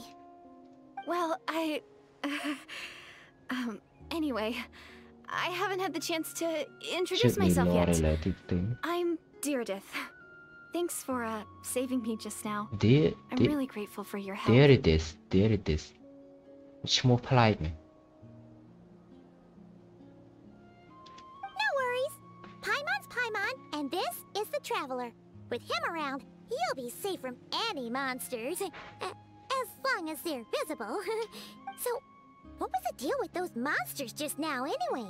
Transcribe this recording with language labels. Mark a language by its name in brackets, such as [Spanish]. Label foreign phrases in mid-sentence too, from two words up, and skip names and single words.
[English] Well, anyway, I haven't had the chance to introduce Should be myself more yet. related thing. I'm Deardith. Thanks for, saving me just now. I'm really grateful for your help. There it is. There it is. [Khmer] ឈ្មោះប្លែកមែន [English] No worries. Paimon's Paimon, and this is the Traveler. With him around, you'll be safe from any monsters. As long as they're visible. So, what was the deal with those monsters just now, anyway?